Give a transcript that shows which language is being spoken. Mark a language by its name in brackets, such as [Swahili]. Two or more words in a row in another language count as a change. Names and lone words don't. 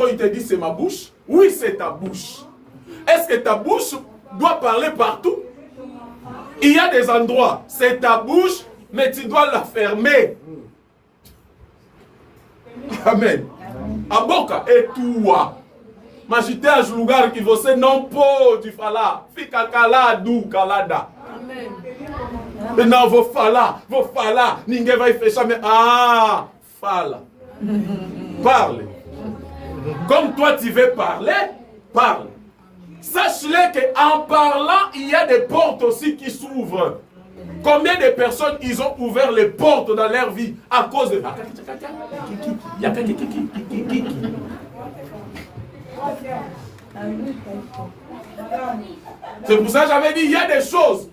[French] Il te dit, c'est ma bouche. Oui, c'est ta bouche. Est-ce que ta bouche doit parler partout? Il y a des endroits, c'est ta bouche, mais tu dois la fermer. Amen. Aboka et toi. [Portuguese] Majite a lugar que você não pode falar. Fica calado, calada. Amen. Não, vou falar. Ninguém vai fechar. Mais... Ah, fala. [French] Parle. Comme toi tu veux parler, parle. Sache-le qu'en parlant, il y a des portes aussi qui s'ouvrent. Combien de personnes ils ont ouvert les portes dans leur vie à cause de... C'est pour ça que j'avais dit, il y a des choses.